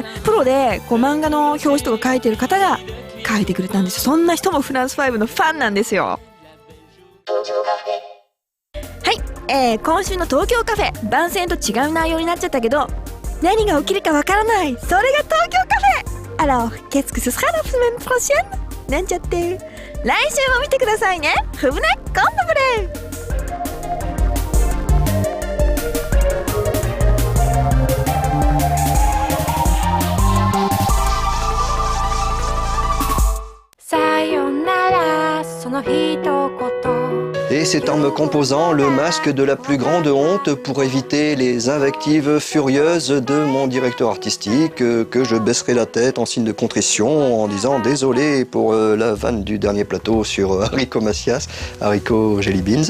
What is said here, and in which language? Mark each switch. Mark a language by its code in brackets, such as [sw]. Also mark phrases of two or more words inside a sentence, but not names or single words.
[ja] プロで漫画の表紙とか書いてる方が書いてくれたんですよ。そんな人もフランス5のファンなんですよ。はい、今週の東京カフェ、番宣と違う内容になっちゃったけど、何が起きるかわからない、それが東京カフェ。 [fr] Alors, qu'est-ce que ce sera la semaine prochaine? [ja] なんちゃって。来週も見てくださいね。フブネコンパブレ。さよなら、その一言。 [fr] Et c'est en me composant le masque de la plus grande honte pour éviter les invectives furieuses de mon directeur artistique que je baisserai la tête en signe de contrition en disant désolé pour la vanne du dernier plateau sur Haricot Macias, Haricot Jelly Beans.